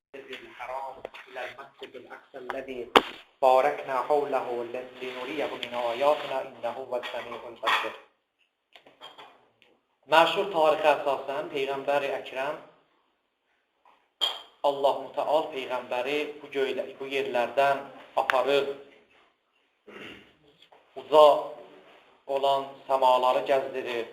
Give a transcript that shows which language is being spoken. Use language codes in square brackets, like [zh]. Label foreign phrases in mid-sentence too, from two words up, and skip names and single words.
[ar] الحرام إلى المسجد الأقصى الذي باركنا حوله لنريه من آياتنا إنه هو السميع البصير. [az] Məşhur tarixə əsasən Peyğəmbər Əkrəm Allah Mütəal Peyğəmbəri bu yerlərdən aparıb uca olan səmaları gəzdirir.